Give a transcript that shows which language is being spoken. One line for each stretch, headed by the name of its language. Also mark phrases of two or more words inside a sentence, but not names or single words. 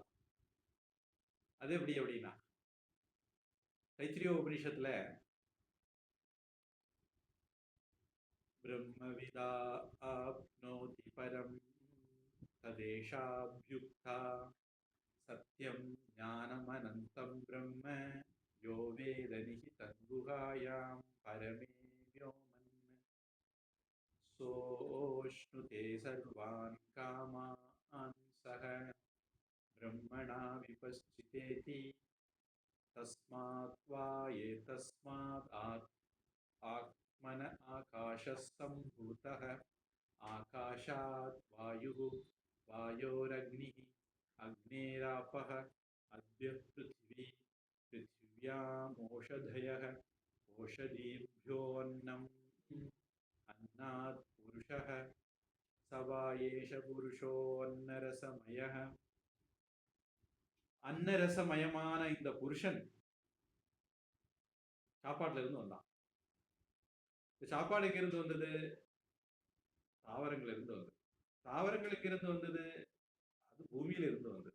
Tamil: அது எப்படி அப்படின்னா தைத்திரிய உபநிஷத்துல
Sanskrit: ब्रह्मविदा आप्नोति परं तदेषाभ्युक्ता सत्यं ज्ञानमनन्तं ब्रह्म यो वेद निहितं गुहायां परमे व्योमन् सोऽश्नुते सर्वान् कामान् सह ब्रह्मणा विपश्चितेति तस्मात् वा एतस्मात् आत्मन आकाशसम्भूतः आकाशात् वायुः वायोरग्निः अग्नेरापः अद्य पृथिवी पृथिव्यामोषधयः ओषधीभ्योऽन्नम् अन्नात् पुरुषः स वा एष पुरुषोऽन्नरसमयः
Tamil: அன்னரசமயமான இந்த புருஷன் சாப்பாட்டுல இருந்து வந்தான். சாப்பாடு எங்கிருந்து வந்தது? தாவரங்கள் இருந்து வந்தது. தாவரங்களுக்கு இருந்து வந்தது, அது பூமியில இருந்து வந்தது.